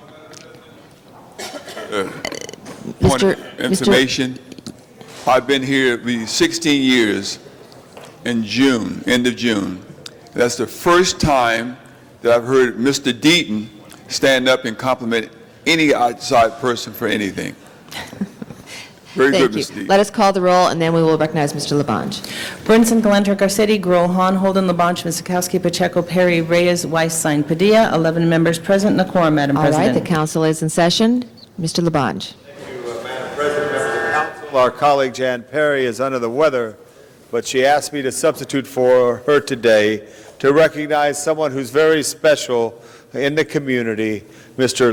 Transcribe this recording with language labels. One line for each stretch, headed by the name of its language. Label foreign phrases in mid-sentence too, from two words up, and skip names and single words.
English: Point of information, I've been here the 16 years in June, end of June. That's the first time that I've heard Mr. Deaton stand up and compliment any outside person for anything. Very good, Mr. Deaton. Let us call the roll, and then we will recognize Mr. Labange. Burnson, Galanter, Garcetti, Gruel, Hahn, Holden, Labange, Mizikowski, Pacheco, Perry, Reyes, Weiss, Sine, Padilla, 11 members present, and a quorum, Madam All right, President. the council is in session. Mr. Labange. Madam President, members of the council, our colleague Jan Perry is under the weather, but she asked me to substitute for her today to recognize someone who's very special in the community, Mr.